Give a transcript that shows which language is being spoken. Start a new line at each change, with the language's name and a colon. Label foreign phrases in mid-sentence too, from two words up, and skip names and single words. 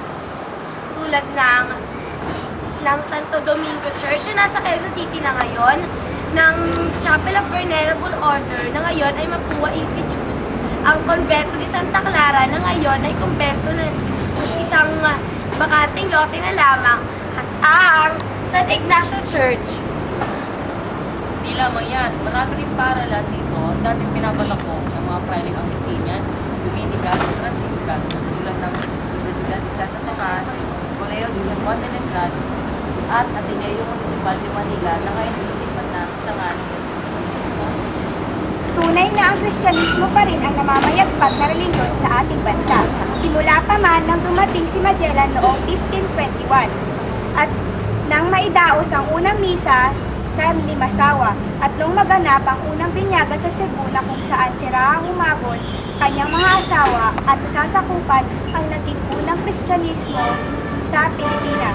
Filipino: Tulad ng Santo Domingo Church na nasa Quezon City na ngayon, ng Chapel of Venerable Order na ngayon ay Mapua Institute, ang Convento de Santa Clara na ngayon ay kumbento na isang bakating lote na lamang, at ang San Ignacio Church. Di lamang yan, marami rin paaralan dito dati pinapatakbo ng mga Friary Agustinian, Dominica at Franciscan tulad ng Universidad de Santo Tomas, Colegio de San Juan de Letrán, at Ateneo Municipal de Manila na ngayon nilipat na sa Sangalan de Jesus. Tunay na ang Kristyanismo pa rin ang namamayagpag na reliyon sa ating bansa. Simula pa man nang dumating si Magellan noong 1521 at nang maidaos ang unang misa sa Limasawa At nung maganap ang unang binyagan sa Cebu na kung saan si Raha Humabon, kanyang mga asawa at nasasakupan ang naging unang Kristyanismo sa Pilipinas.